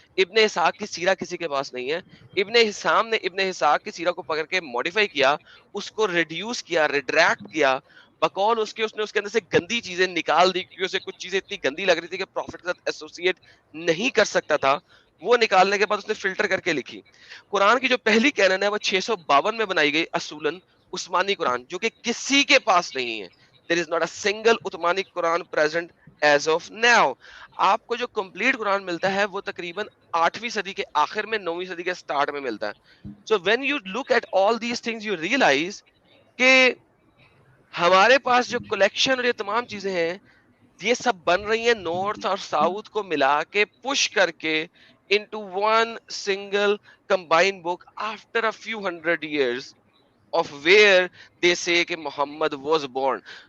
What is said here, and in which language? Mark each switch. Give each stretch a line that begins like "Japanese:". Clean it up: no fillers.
Urdu: ابن اسحاق کی سیرہ کسی کے پاس نہیں ہے. ابن ہشام نے ابن اسحاق کی سیرہ کو پکڑ کے ماڈیفائی کیا, اس کو ریڈیوس کیا, ریڈریکٹ کیا, بقول اس نے اس کے اندر سے گندی چیزیں نکال دی, کیونکہ اسے کچھ چیزیں اتنی گندی لگ رہی تھی کہ پروفٹ کے ساتھ ایسوسیٹ نہیں کر سکتا تھا. وہ نکالنے کے بعد اس نے فلٹر کر کے لکھی. قرآن کی جو پہلی کینن ہے وہ 652 میں بنائی گئی, اصولن عثمانی قرآن, جو کہ کسی کے پاس نہیں ہے.
English: There is not a single Uthmani Quran present as of now.
Urdu: آپ کو جو کمپلیٹ قرآن ملتا ہے وہ تقریباً 8ویں صدی کے آخر میں, 9ویں صدی کے سٹارٹ میں ملتا ہے.
English: So when you look at all these things you realize
Urdu: کہ ہمارے پاس جو کلیکشن اور یہ تمام چیزیں ہیں, یہ سب بن رہی ہیں نارتھ اور ساؤتھ کو ملا کے, پش کر کے
English: into one single combined book after a few hundred years of where they say
Urdu: کہ محمد
English: was born.